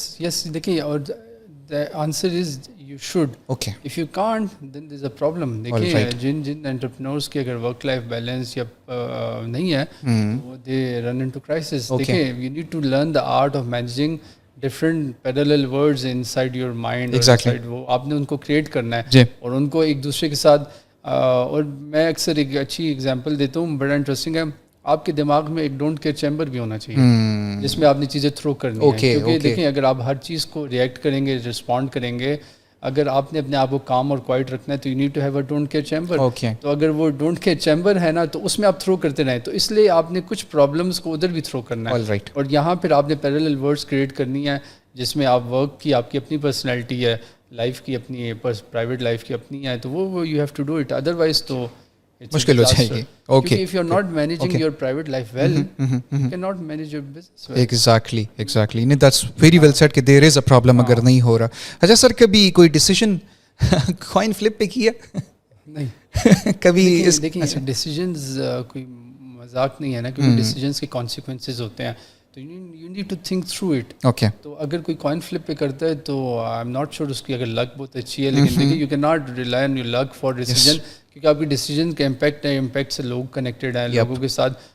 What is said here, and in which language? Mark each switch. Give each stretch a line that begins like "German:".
English: yes,
Urdu: دیکھیے اور
English: the answer is you should. Okay. If you can't then there's a problem.
Urdu: دیکھیے جن entrepreneurs کی اگر ورک لائف بیلنس یا نہیں ہے وہ
English: They run into crisis. دیکھیے you need to learn the art of managing different parallel words inside your mind. Exactly.
Urdu: وہ آپ نے ان کو کریٹ کرنا ہے اور ان کو ایک دوسرے کے ساتھ. اور میں اکثر ایک اچھی اگزامپل دیتا ہوں، بڑا انٹرسٹنگ ہے. آپ کے دماغ میں ایک ڈونٹ کیئر چیمبر بھی ہونا چاہیے جس میں آپ نے چیزیں تھرو کرنی ہیں. کیونکہ دیکھیں اگر آپ ہر چیز کو ریئیکٹ کریں گے، رسپونڈ کریں گے، اگر آپ نے اپنے آپ کو کام اور کوائٹ رکھنا ہے تو
English: You need to have a don't care chamber.
Urdu: تو اگر وہ ڈونٹ کیئر چیمبر ہے نا تو اس میں آپ تھرو کرتے رہیں، تو اس لیے آپ نے کچھ پرابلمس کو ادھر بھی تھرو کرنا ہے. اور یہاں پھر آپ نے پیرالل ورڈس کریٹ کرنی ہے جس میں آپ ورک کی آپ کی اپنی پرسنالٹی ہے، لائف کی اپنی پرائیویٹ لائف کی اپنی ہے، تو وہ
English: you have to do it,
Urdu: otherwise تو مشکل ہو جائے گی. Okay,
English: if you're not managing your private life well, you cannot manage your business well. Exactly. No, that's very well said کہ there is a problem
Urdu: اگر نہیں ہو رہا. اچھا سر، کبھی کوئی ڈیسیژن کوائن فلپ پہ کیا؟ نہیں کبھی دیکھیں ڈیسیجنز کوئی مذاق نہیں ہے نا، کیونکہ ڈیسیجنس کے کانسیکوینسز ہوتے ہیں، تو
English: You need to think through it.
Urdu: Okay, تو اگر کوئی کوائن فلپ پہ کرتا ہے تو
English: I am not sure
Urdu: اس کی اگر لک بہت اچھی ہے، لیکن دیکھیے
English: you can not rely on your luck for decision,
Urdu: کیونکہ آپ کی ڈیسیجن کا امپیکٹ ہے، امپیکٹ سے لوگ کنیکٹیڈ ہیں لوگوں کے ساتھ.